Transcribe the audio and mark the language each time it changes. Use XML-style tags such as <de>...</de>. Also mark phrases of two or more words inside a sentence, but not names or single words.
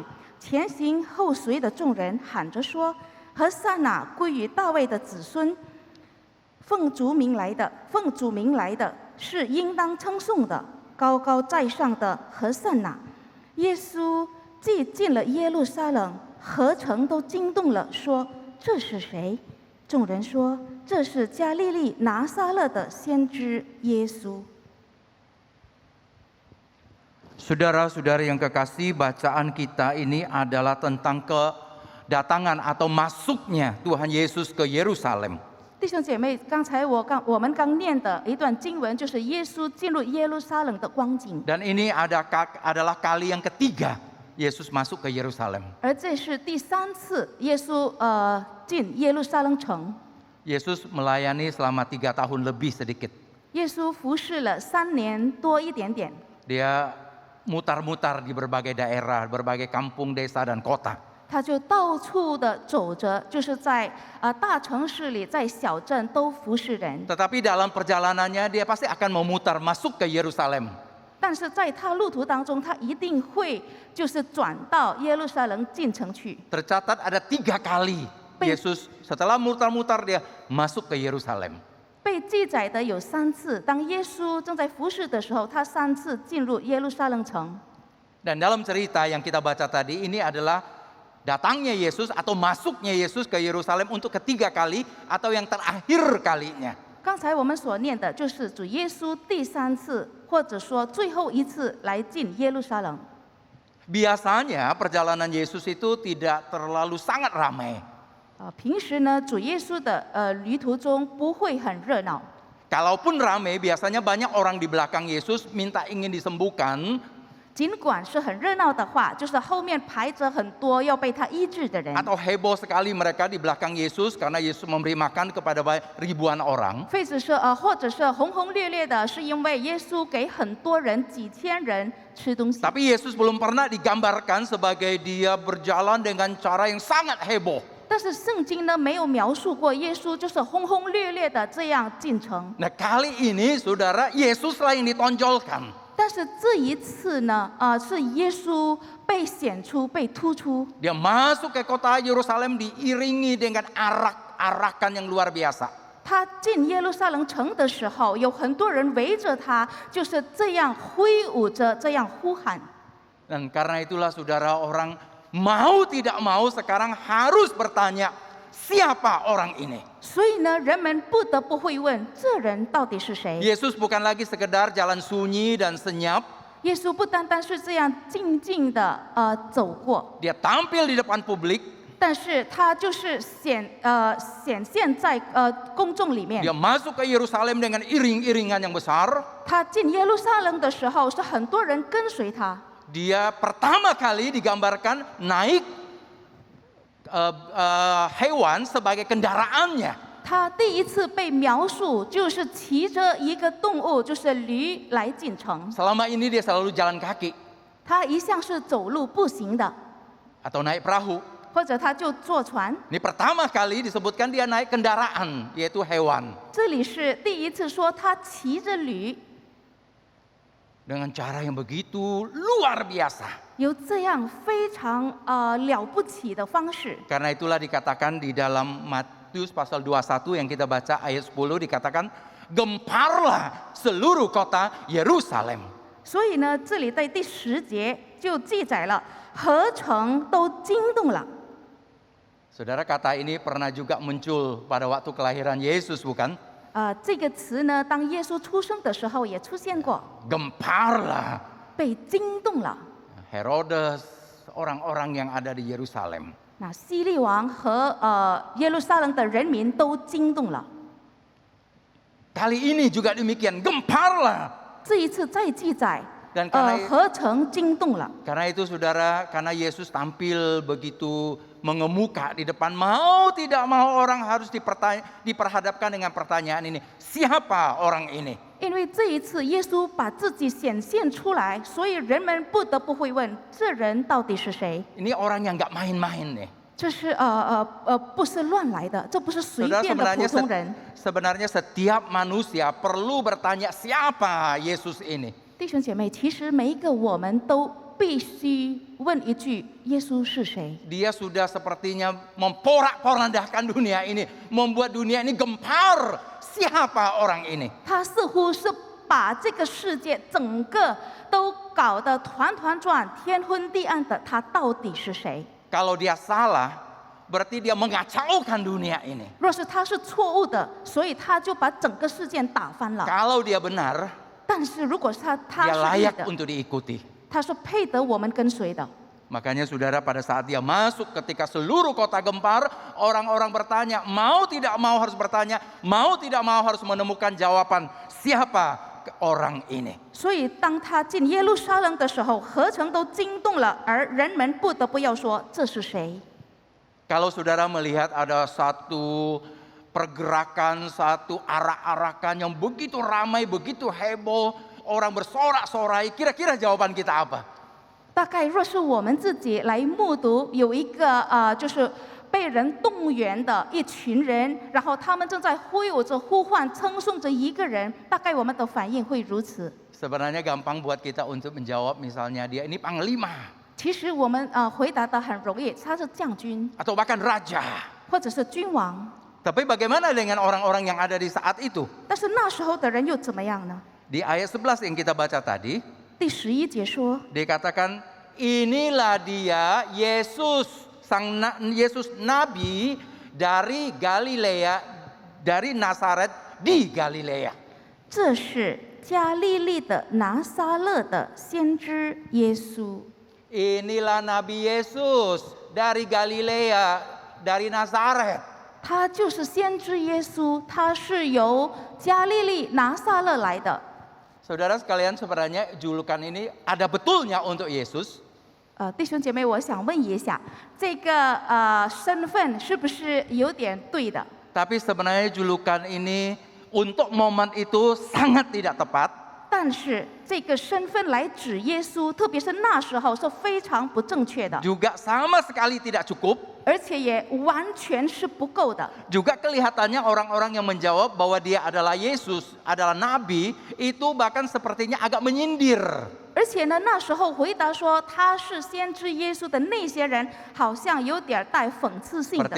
<zh>前行后随的众人喊着说：“和散那归于大卫的子孙，奉主名来的，是应当称颂的。高高在上的和散那。” 耶稣既进了耶路撒冷，何城都惊动了，说：“这是谁？” 众人说：“这是加利利拿撒勒的先知耶稣。”</zh> <id>Saudara-saudara yang kekasih, bacaan kita ini adalah tentang kedatangan atau masuknya Tuhan Yesus ke Yerusalem.</id> <zh>弟兄姐妹，刚才我们刚念的一段经文，就是耶稣进入耶路撒冷的光景。</zh> <id>Dan ini adalah kali yang ketiga Yesus masuk ke Yerusalem.</id> <zh>而这是第3次耶稣进耶路撒冷城。</zh> <id>Yesus melayani selama 3 tahun lebih sedikit.</id> <zh>耶稣服侍了3年多一点点。</zh> <id>Dia mutar-mutar di berbagai daerah, berbagai kampung, desa dan kota.</id> <zh>他就到处的走着，就是在大城市里，在小镇都服侍人。</zh> <id>Tetapi dalam perjalanannya dia pasti akan memutar masuk ke Yerusalem.</id> <zh>但是在他路途当中，他一定会就是转到耶路撒冷进城去。</zh> <id>Tercatat ada 3 kali Yesus setelah mutar-mutar dia masuk ke Yerusalem.</id> <zh>被记载的有3次，当耶稣正在服侍的时候，他3次进入耶路撒冷城。</zh> <id>Dan dalam cerita yang kita baca tadi ini adalah datangnya Yesus atau masuknya Yesus ke Yerusalem untuk ketiga kali atau yang terakhir kalinya.</id> <zh>刚才我们所念的就是主耶稣第3次，或者说最后一次来进耶路撒冷。</zh> <id>Biasanya perjalanan Yesus itu tidak terlalu sangat ramai.</id> <zh>平时呢，主耶稣的旅途中不会很热闹。</zh> <id>Kalaupun ramai, biasanya banyak orang di belakang Yesus minta ingin disembuhkan.</id> <zh>尽管是很热闹的话，就是后面排着很多要被他医治的人。</zh> <id>Atau heboh sekali mereka di belakang Yesus karena Yesus memberi makan kepada ribuan orang.</id> <zh>或者是轰轰烈烈的，是因为耶稣给很多人几千人吃东西。</zh> <id>Tapi Yesus belum pernah digambarkan sebagai dia berjalan dengan cara yang sangat heboh.</id> <zh>但是圣经呢没有描述过耶稣就是轰轰烈烈的这样进城。</zh> <id>Nah kali ini saudara, Yesuslah yang ditonjolkan.</id> <zh>但是这一次呢，是耶稣被显出、被突出。</zh> <id>Dia masuk ke kota Yerusalem diiringi dengan arak-arakan yang luar biasa.</id> <zh>他进耶路撒冷城的时候，有很多人围着他，就是这样挥舞着，这样呼喊。</zh> <id>Dan karena itulah saudara, orang mau tidak mau sekarang harus bertanya, siapa orang ini?</id> <zh>所以呢，人们不得不会问，这人到底是谁？</zh> <id>Yesus bukan lagi sekedar jalan sunyi dan senyap.</id> <zh>耶稣不单单是这样静静的走过，</zh> <id>Dia tampil di depan publik.</id> <zh>但是他就是显现在公众里面。</zh> <id>Dia masuk ke Yerusalem dengan iring-iringan yang besar.</id> <zh>他进耶路撒冷的时候，是很多人跟随他。</zh> <id>Dia pertama kali digambarkan naik hewan sebagai kendaraannya.</id> <zh>他第一次被描述就是骑着一个动物，就是驴来进城。</zh> <id>Selama ini dia selalu jalan kaki</id> <zh>他一向是走路步行的，</zh> <id>atau naik perahu.</id> <zh>或者他就坐船。</zh> <id>Ini pertama kali disebutkan dia naik kendaraan, yaitu hewan.</id> <zh>这里是第一次说他骑着驴，</zh> <id>Dengan cara yang begitu luar biasa.</id> <zh>有这样非常了不起的方式。</zh> <id>Karena itulah dikatakan di dalam Matius pasal 21 yang kita baca ayat 10 dikatakan gemparlah seluruh kota Yerusalem.</id> <zh>所以呢，这里在第10节就记载了，合城都惊动了。</zh> <id>Saudara, kata ini pernah juga muncul pada waktu kelahiran Yesus, bukan?</id> <zh>这个词呢，当耶稣出生的时候也出现过，</zh> <id>Gemparlah</id> <zh>被惊动了。</zh> <id>Herodes, orang-orang yang ada di Yerusalem.</id> <zh>那希律王和耶路撒冷的人民都惊动了。</zh> <id>Kali ini juga demikian, gemparlah.</id> <zh>这一次再记载，</zh> <id>Dan karena</id> <zh>合城惊动了。</zh> <id>Karena itu saudara, karena Yesus tampil begitu mengemuka di depan, mau tidak mau orang harus diperhadapkan dengan pertanyaan ini, siapa orang ini?</id> <zh>因为这一次耶稣把自己显现出来，所以人们不得不会问：这人到底是谁？</zh> <id>Ini orang yang nggak main-main nih.</id> <zh>这是不是乱来的，这不是随</zh> <id>Saudara,</id> <zh>便的普通人。</zh> <id>sebenarnya setiap manusia perlu bertanya siapa Yesus ini.</id> <zh>弟兄姐妹，其实每一个我们都必须问一句：耶稣是谁？</zh> <id>Dia sudah sepertinya memporak-porandahkan dunia ini, membuat dunia ini gempar. Siapa orang ini?</id> <zh>他似乎是把这个世界整个都搞得团团转、天昏地暗的。他到底是谁？</zh> <id>Kalau dia salah, berarti dia mengacaukan dunia ini.</id> <zh>若是他是错误的，所以他就把整个事件打翻了。</zh> <id>Kalau dia benar,</id> <zh>但是如果是他</zh> <id>dia</id> <zh>是对</zh> <id>layak</id> <zh>的，</zh> <id>untuk diikuti.</id> <zh>他是配得我们跟随的。</zh> <id>Makanya saudara, pada saat dia masuk ketika seluruh kota gempar, orang-orang bertanya, mau tidak mau harus bertanya, mau tidak mau harus menemukan jawaban siapa orang ini.</id> <zh>所以当他进耶路撒冷的时候，合城都惊动了，而人们不得不要说这是谁。</zh> <id>Kalau saudara melihat ada satu pergerakan, satu arak-arakan yang begitu ramai, begitu heboh, orang bersorak-sorai, kira-kira jawaban kita apa?</id> <zh>大概若是我们自己来目睹有一个就是被人动员的一群人，然后他们正在挥舞着、呼唤、称颂着一个人，大概我们的反应会如此。</zh> <id>Sebenarnya gampang buat kita untuk menjawab, misalnya dia ini panglima</id> <zh>其实我们回答的很容易，他是将军</zh> <id>atau bahkan raja.</id> <zh>或者是君王，</zh> <id>Tapi bagaimana dengan orang-orang yang ada di saat itu?</id> <zh>但是那时候的人又怎么样呢？</zh> <id>Di ayat 11 yang kita baca tadi,</id> <zh>第11节说，</zh> <id>dikatakan inilah dia Yesus, Yesus Nabi dari Galilea, dari Nazaret di Galilea.</id> <zh>这是加利利的拿撒勒的先知耶稣。</zh> <id>Inilah Nabi Yesus dari Galilea, dari Nazaret.</id> <zh>他就是先知耶稣，他是由加利利拿撒勒来的。</zh> <id>Saudara sekalian, sebenarnya julukan ini ada betulnya untuk Yesus.</id> <zh>弟兄姐妹，我想问一下，这个身份是不是有点对的？</zh> <id>Tapi sebenarnya julukan ini untuk momen itu sangat tidak tepat.</id> <zh>但是这个身份来指耶稣，特别是那时候是非常不正确的，</zh> <id>Juga sama sekali tidak cukup.</id> <zh>而且也完全是不够的。</zh> <id>Juga kelihatannya orang-orang yang menjawab bahwa dia adalah Yesus, adalah Nabi, itu bahkan sepertinya agak menyindir.</id> <zh>而且呢，那时候回答说他是先知耶稣的那些人，好像有点带讽刺性的</zh>